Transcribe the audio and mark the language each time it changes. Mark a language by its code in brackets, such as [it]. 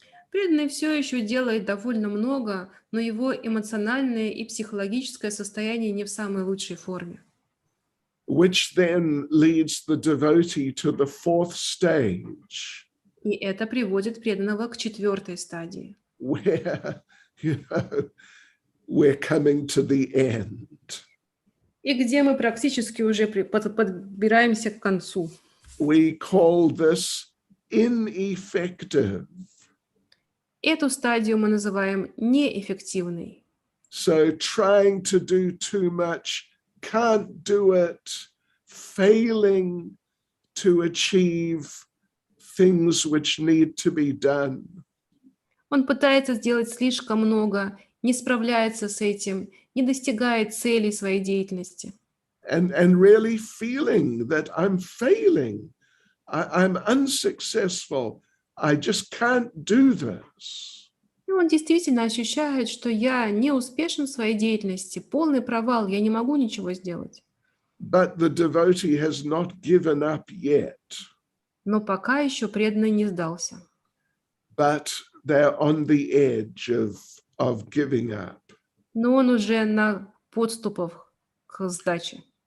[ru] Преданный все еще делает довольно много, но его эмоциональное и психологическое состояние не в самой лучшей форме. [en] Which then leads the devotee to the fourth stage. [ru] И это приводит преданного к четвертой стадии. [en] Where, we're coming to the end. [ru] И где мы практически уже подбираемся к концу. [en] We call this ineffective. [ru] Эту стадию мы называем неэффективной. [en] So trying to do too much, can't do it, failing to achieve things which need to be done. [ru] Он пытается сделать слишком много, не справляется с этим, не достигает целей своей деятельности. [en] And really feeling that I'm failing, I'm unsuccessful, I just can't do this. [ru] И он действительно ощущает, что я не успешен в своей деятельности, полный провал, я не могу ничего сделать. [en] But the devotee has not given up yet. [ru] Но пока еще преданный не сдался. [en] But they're on the edge of giving up. [ru] Но он уже на подступах к сдаче.